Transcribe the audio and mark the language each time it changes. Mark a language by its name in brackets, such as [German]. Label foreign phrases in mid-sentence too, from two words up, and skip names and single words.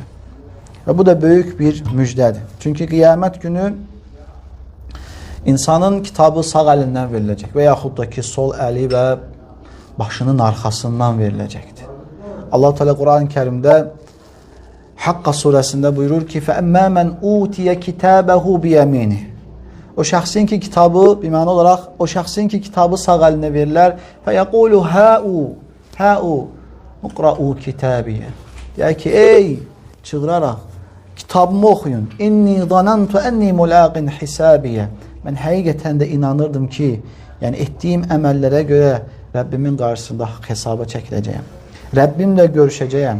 [Azerbaijani] Və bu da böyük bir müjdədir. Çünki qiyamət günü insanın kitabı sağ əlindən veriləcək və yaxud da ki, sol əli və başının arxasından veriləcəkdir. Allah Teala Quran-ı Kərimdə Haqqa surəsində buyurur ki, [Arabic] فَأَمَّا مَنْ اُوْتِيَ كِتَابَهُ بِيَمِينِهِ. [Azerbaijani] O şəxsin ki kitabı, biməna olaraq, o şəxsin ki kitabı sağ əlinə verirlər, [Arabic] فَيَقُولُ هَاُ مُقْرَأُوا كِتَابِيَ. [Azerbaijani] Deyək ki, ey, çığıraraq, kitabımı oxuyun. [Arabic] إني ظننت أني ملاق حسابيه. [Azerbaijani] Mən həqiqətən də inanırdım ki, yəni etdiyim əməllərə görə Rəbbimin qarşısında hesaba çəkiləcəyəm. Rəbbimlə görüşəcəyəm.